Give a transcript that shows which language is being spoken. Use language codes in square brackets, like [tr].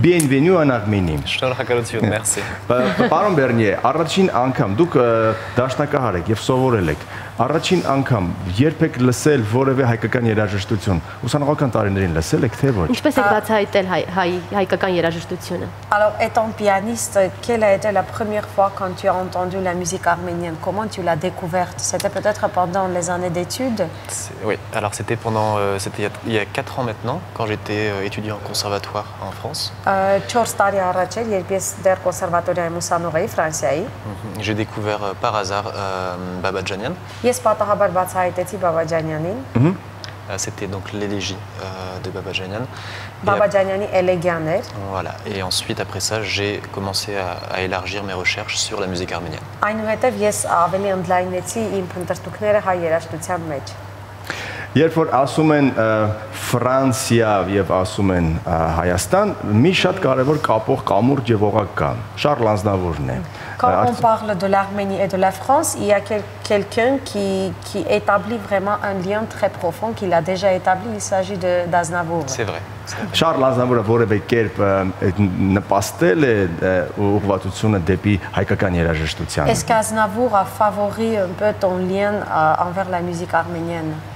[fr] Bienvenue en Arménie. [hy] Շնորհակալություն, merci։ Պարոն Բերնիե, առաջին անգամ դուք դաշնակահար եք եւ սովորել եք։ Առաջին անգամ երբ եք լսել որևէ հայկական երաժշտություն, ուսանողական տարիներին լսել եք թե ոչ։ Ինչպես եք բացահայտել հայկական երաժշտությունը։ [fr] Alors, étant pianiste, quelle a été la première fois quand tu as entendu la musique arménienne? Comment tu l'as découverte? C'était peut-être pendant les années d'études? Oui, alors c'était il y a 4 ans maintenant, quand j'étais étudiant au conservatoire en France. [hy] 4 տարի առաջ էր, երբ ես դեռ կոնսերվատորիայում ուսանող էի Ֆրանսիայի։ [fr] J'ai découvert par hasard Babadjanian. [hy] Ես պատահաբար բացահայտեցի Բաբաջանյանին։ [fr] C'était donc l'élégie de Babadjanian. [hy] Բաբաջանյանի էլեգիան էր։ [fr] Voilà, et ensuite après ça, j'ai commencé à élargir mes recherches sur la musique arménienne. [hy] Այնուհետև ես ավելի ընդլայնեցի իմ փնտրտուքները հայ երաժշտության մեջ։ Երբ որ ասում են Ֆրանսիա եւ ասում են Հայաստան, մի շատ կարևոր կապող կամուրջ եւ օղակ կա։ Շարլ Ազնավուրն է։ [fr] Quand on parle de l'Arménie et de la France, il y a quelqu'un qui établit vraiment un lien très profond, qu'il a déjà établi, il s'agit d'Aznavour. C'est vrai. [hy] Շարլ Ազնավուրը որևէ կերպ նպաստել է ուղղվածությունը դեպի հայկական երաժշտությանը։ [fr] Est-ce qu'Aznavour a favori un peu ton lien envers la musique arménienne?